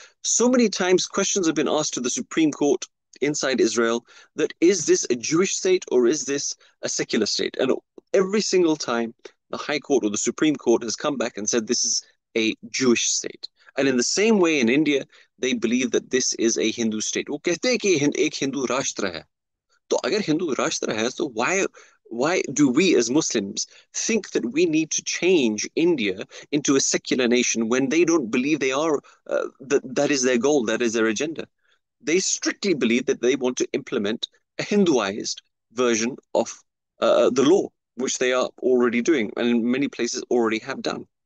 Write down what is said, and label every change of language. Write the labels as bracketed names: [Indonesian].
[English] So many times questions have been asked to the Supreme Court inside Israel that is this a Jewish state or is this a secular state? And every single time the High Court or the Supreme Court has come back and said this is a Jewish state. And in the same way in India, they believe that this is a Hindu state. [Hindi] वो कहते हैं कि एक हिंदू राष्ट्र है. तो अगर हिंदू राष्ट्र है, [English] so why do we as Muslims think that we need to change India into a secular nation when they don't believe they are, that is their goal, that is their agenda? They strictly believe that they want to implement a Hinduized version of the law, which they are already doing and in many places already have done.